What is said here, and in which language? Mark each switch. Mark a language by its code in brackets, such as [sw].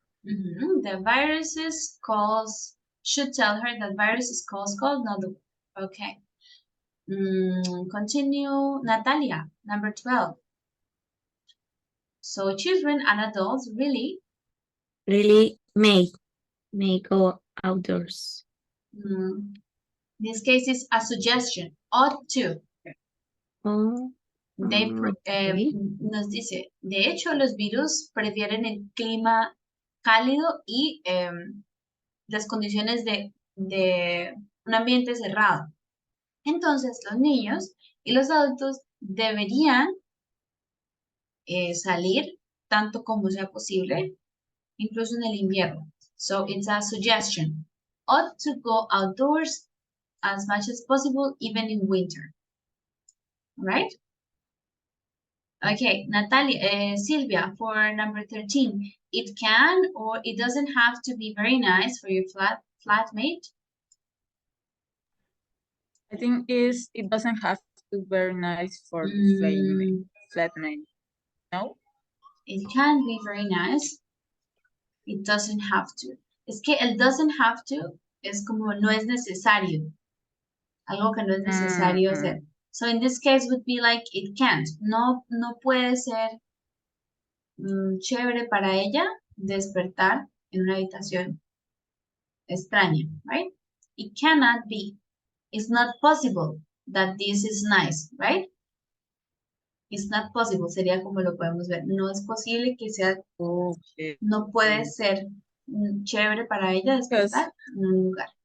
[en] The viruses should tell her that viruses cause cold, not the. Okay. Continue. Natalia, number 12. So children and adults really may go outdoors. This case is a suggestion. Ought to. Oh, okay. [es] Nos dice, de hecho, los virus prefieren el clima cálido y las condiciones de un ambiente cerrado. Entonces, los niños y los adultos deberían salir tanto como sea posible, incluso en el invierno. [en] So, it's a suggestion. Ought to go outdoors as much as possible, even in winter. Right? Okay, Natalia, Sylvia, for number 13. It can or it doesn't have to be very nice for your flatmate. I think it doesn't have to be very nice for the flatmate. No? It can be very nice. It doesn't have to. [es] Es que el [en] doesn't have to [es] es como no es necesario. Algo que no es necesario hacer. [en] So in this case would be like it can't. [es] No puede ser chévere para ella despertar en una habitación extraña, right? [en] It cannot be. It's not possible that this is nice, right? It's not possible, [es] sería como lo podemos ver. No es posible que sea, no puede ser chévere para ella despertar en un lugar.